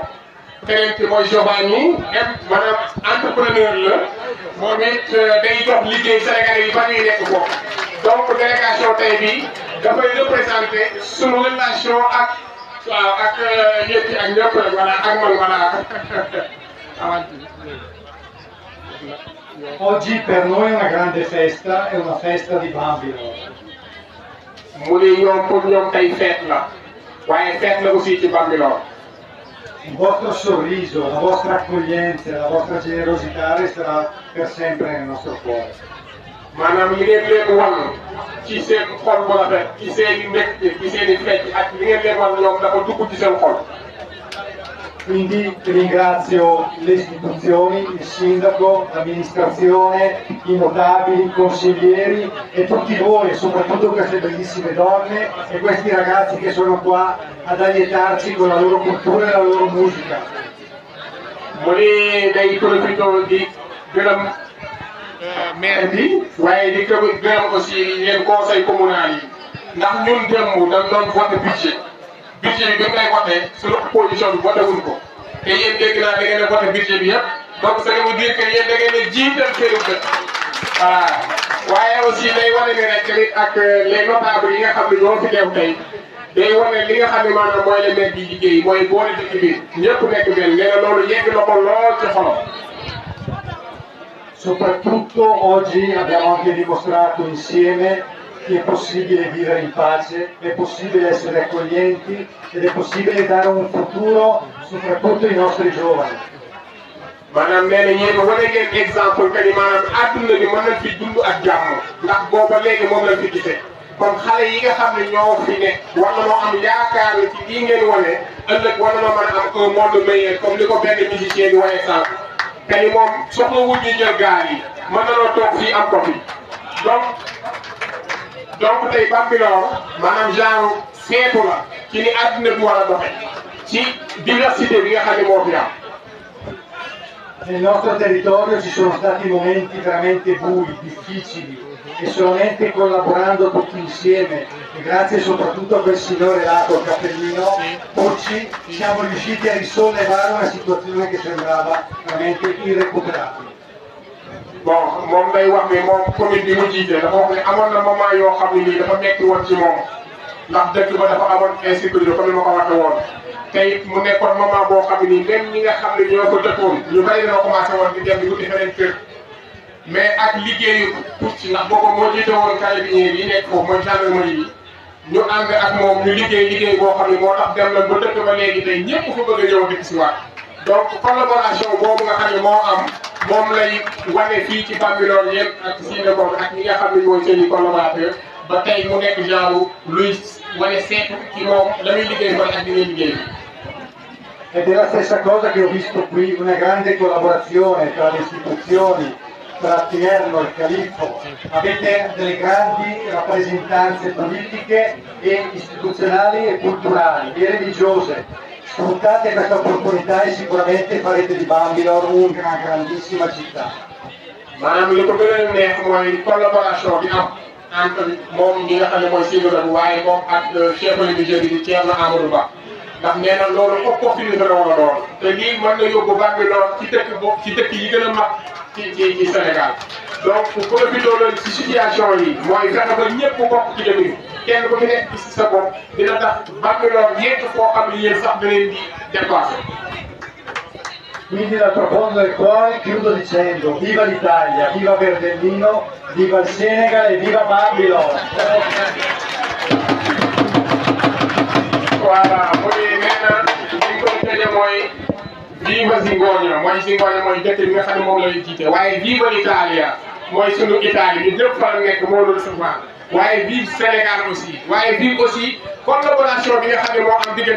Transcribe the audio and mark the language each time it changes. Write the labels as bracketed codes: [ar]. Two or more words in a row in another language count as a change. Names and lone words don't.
[wo] keneen ki mooy Giovanni maanaam entrepreneur la moom it day jox liggéey Sénégalais yi ba ñuy nekk foofu donc délégation tey bi dafay représenté sunu relation ak waaw ak yëpp ak ñëpp rek voilà ak man voilà. [it] Oggi per noi è una grande festa, è una festa di Bambilor. [wo] mu ne ñoom pour ñoom tey fête la waaye fête la aussi ci Bambilor. [it] Il vostro sorriso, la vostra accoglienza, la vostra generosità resterà per sempre nel nostro cuore. [wo] maanaam li ngeen leen wan ci seen xol bu rafet ci seen i mbégte ci seen i fecc ak li ngeen leen wan ñoom dafa dugg ci seen xol. [it] Quindi ringrazio le istituzioni, il sindaco, l'amministrazione, i notabili, i consiglieri e tutti voi, soprattutto queste bellissime donne e questi ragazzi che sono qua ad allietarci con la loro cultura e la loro musica. [wo] mu ne day profité di gërëm maire bi waaye di gërëm aussi yéen conseil communal yi ndax ñun démb dañ doon voté budget bi bi ngay voté suñu opposition bi voté wuñ ko te yéen dégg naa da ngeen a voté budget bi yëpp donc [fr] ça veut dire que [wo] yéen da ngeen a jiital seen dëkk voilà waaye aussi day wane ne rek tamit ak [fr] les notables [wo] yi nga xam ne ñoo fi teew tey day wane li nga xam ne maanaam mooy la maire bi liggéey mooy boole dëkk bi ñëpp nekk benn nee na loolu yegg na ko lool ci xolam. [it] Soprattutto oggi abbiamo anche dimostrato insieme che è possibile vivere in pace, è possibile essere accoglienti ed è possibile dare un futuro soprattutto ai nostri giovani. [wo] maanaam nee na yéen wane ngeen [fr] exemple que [wo] ni maanaam adduna bi mën nañ fi dund ak jàmm ndax booba léegi moom lañ fi gisee kon xale yi nga xam ne ñoo fi nekk war na moo am yaakaar ci lii ngeen wane ëllëg war na mën a am [fr] un monde meilleur comme [wo] li ko benn musicien di waxee sànq te ni moom soxlawul ñu jël gaal yi mën na noo toog fii am ko fi donc tey Bambilor maanaam genre seetu la ci ni àdduna bi war a doxe ci diversité bi nga xam ne moo fi am. [it] Nel nostro territorio ci sono stati momenti veramente bui, difficili e solamente collaborando tutti insieme e grazie soprattutto a quel signore là col cappellino oggi siamo riusciti a risollevare una situazione che sembrava veramente irrecuperabile. [wo] Bon moom day wax ne moom commune bi mu jiite dafa wax ne amoon na moment yoo xam ne nii dafa metti woon ci moom ndax dëkk ba dafa amoon insécurité comme ni ma ko waxee woon tey mu nekkoon moment boo xam ne nii même ñi nga xam ne ñoo ko dëkkoon ñu bari dana commencé woon di dem di wuti feneen kër mais ak liggéeyu tuuti ndax boobu moo jiite woon carabinieri yi nekk foofu mooy gendarmerie yi ñu ànd ak moom ñu liggéey boo xam ne moo tax dem na ba dëkk ba léegi tey ñëpp fa bëgg a ñëw dëkk si waat donc collaboration boobu nga xam ne moo am moom lay wane fii ci Bambilor yëpp ak Sine boobu ak ñi nga xam ne mooy seen i collaborateur ba tey mu nekk genre luy wane seetu ci moom la muy liggéey mooy ak li ngay liggéey. [it] Ed è la stessa cosa che ho visto qui, una grande collaborazione tra le istituzioni, tra Tinerno e il Califfo. Avete delle grandi rappresentanze politiche e istituzionali e culturali e religiose. Sfruttate questa opportunità e sicuramente farete di Bambilor una grandissima città. [wo] maanaam li ko gën a neex mooy collaboration bi am entre moom ñi nga xam ne mooy Sine Ba waaye moom ak [fr] chef religieux [wo] bi di Thierno Amadou Ba ndax nee na loolu opportunité la war a doon te lii mën na yóbbu Bambilor ci dëkk yi gën a mag ci Sénégal donc profité loolu ci situation yi mooy fexe ba ñëpp bokk ci dëkk bi kenn ku ci nekk ci sa bopp dina tax Bambilor yegg foo xam ne yéen sax da leen di dépassé. [it] Quindi dal profondo del cuore chiudo dicendo viva l'Italia, viva Verdellino, viva il Senegal e viva Bambilor! [wo] Voilà mu ngi nee na li ñu koy tëjee mooy viva Zingoña mooy dëkk bi nga xam ne moom la ñuy jiite waaye [it] viva l'Italia [wo] mooy sunu Italie ñun ñëpp fa la nekk moo doon recevoir waaye vive Sénégal aussi waaye vive aussi collaboration bi nga xam ne moo am diggante